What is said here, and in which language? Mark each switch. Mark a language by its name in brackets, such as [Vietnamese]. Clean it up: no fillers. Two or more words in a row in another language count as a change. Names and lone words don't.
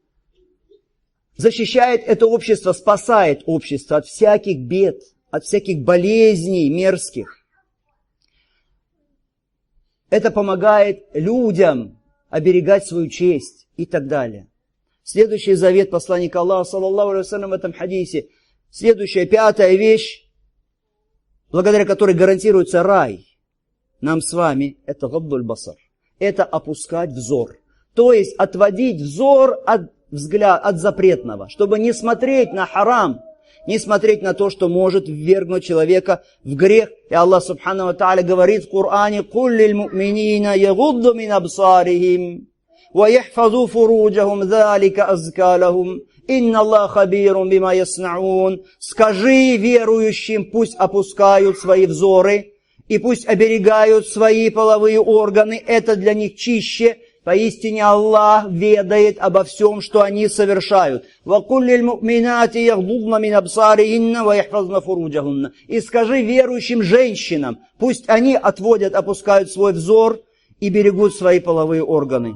[Russian] Защищает это общество, спасает общество от всяких бед, от всяких болезней мерзких. Это помогает людям оберегать свою честь и так далее. Следующий завет посланника Аллаха, [Arabic] صلى الله عليه وسلم, [Russian] в этом хадисе. Следующая, пятая вещь, благодаря которой гарантируется рай нам с вами, это [Arabic] غض البصر. [Russian] Это опускать взор. То есть отводить взор от запретного, чтобы не смотреть на харам, не смотреть на то, что может ввергнуть человека в грех. И Аллах [Arabic] سبحانه وتعالى [Russian] говорит в Коране: [Arabic] «قل للمؤمنين يغضوا من أبصارهم ويحفظوا فروجهم ذلك أزكى لهم إن الله خبير بما يصنعون». [Russian] Скажи верующим, пусть опускают свои взоры и пусть оберегают свои половые органы, это для них чище. Поистине Аллах ведает обо всем, что они совершают. И скажи верующим женщинам, пусть они опускают свой взор и берегут свои половые органы.